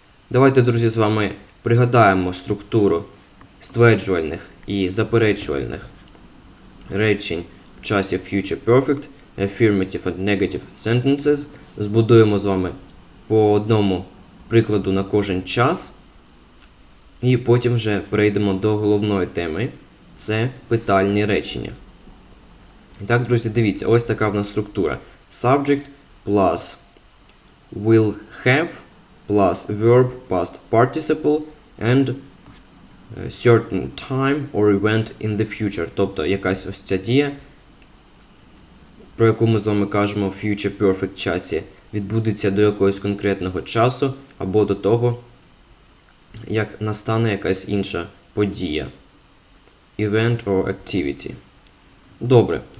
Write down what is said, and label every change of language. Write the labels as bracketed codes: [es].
[uk] Давайте, друзі, з вами пригадаємо структуру стверджувальних і заперечувальних речень в часі future perfect, [en] affirmative and negative sentences. [uk] Збудуємо з вами по одному прикладу на кожен час. І потім вже перейдемо до головної теми. Це питальні речення. І так, друзі, дивіться, ось така в нас структура. [en] Subject plus will have plus verb past participle and certain time or event in the future. [uk] Тобто якась ось ця дія, про яку ми з вами кажемо в future perfect часі, відбудеться до якогось конкретного часу або до того, як настане якась інша подія. [en] Event or activity. [uk] Добре.